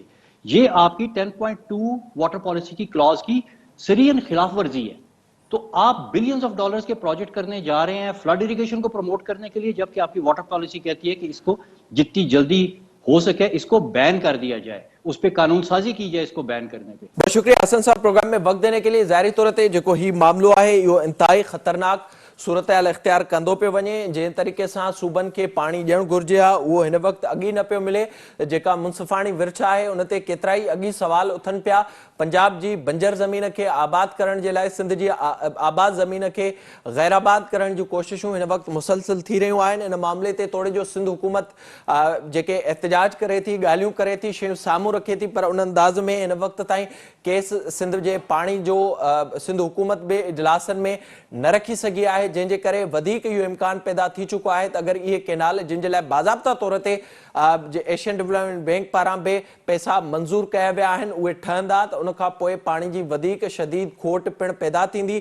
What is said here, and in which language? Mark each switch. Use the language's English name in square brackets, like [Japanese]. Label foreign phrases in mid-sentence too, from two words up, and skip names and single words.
[Urdu] یہ آپ کی 10.2 [English] water policy [Urdu] کی کلاز کی صریحاً خلاف ورزی ہے. تو آپ [English] billions of dollars [Urdu] کے پروجیکٹ کرنے جا رہے ہیں [English] flood irrigation [Urdu] کو پروموٹ کرنے کے لیے، جبکہ آپ کی [English] water policy [Urdu] کہتی ہے کہ اس کو جتنی جلدی ہو سکے اس کو بین کر دیا جائے، اس پر قانون سازی کی جائے اس کو بین کرنے پے. بہت شکریہ حسن صاحب پروگرام میں وقت دینے کے لیے. [Sindhi] ज़ाहिरी तौर ते जेको ही मामलो है यो इंतहाई खतरनाक सूरत हाल इख्तियार कंदो पे वने। जे तरीक़े से सूबन के पानी ॾियणु घुरिजे हा उहो हिन वक़्तु अॻी न पियो मिले। जेका मुनसिफ़ाणी विर्छ आहे उन ते केतिरा ई अॻी सवाल उथनि पिया। पंजाब जी बंजर ज़मीन के आबाद करण जे लाइ सिंध जी आबाद ज़मीन के गैर आबाद करण जी कोशिशूं हिन वक़्तु मुसलसिल थी रहियूं आहिनि। इन मामले ते तोड़े जो सिंध हुकूमत जेके एहतजाज करे थी, ॻाल्हियूं करे थी, शयूं साम्हूं रखे थी, पर उन अंदाज़ में हिन वक़्त ताईं केस सिंध जे पाणी जो सिंध हुकूमत बि इजलासनि में न रखी सघी आहे, जंहिंजे करे वधीक इहो इम्कान पैदा थी चुको आहे त अगरि इहे केनाल जिन जे लाइ बाज़ाब्ता तौर ते एशियन डेवलपमेंट बैंक पारां बि पैसा मंज़ूर कया विया आहिनि उहे ठहंदा त उन खां पोइ पाणी जी वधीक शदीद खोट पिणु पैदा थींदी।